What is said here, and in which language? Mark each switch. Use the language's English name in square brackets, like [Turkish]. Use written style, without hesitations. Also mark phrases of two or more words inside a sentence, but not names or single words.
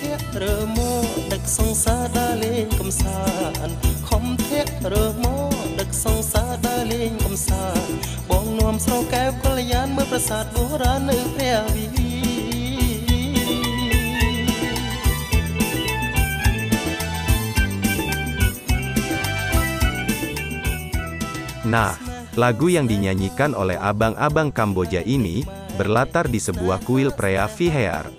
[Khmer] រើមកដឹកសង្សារដើរលេងកំសាន្តខំធាក់រើមកដឹកសង្សារដើរលេងកំសាន្តបងនាំស្រោកែវកល្យានមើលប្រាសាទបុរាណនៅព្រះវិហារ [Indonesian] Nah, lagu yang dinyanyikan oleh abang-abang Kamboja ini, berlatar di sebuah kuil Preah Vihear.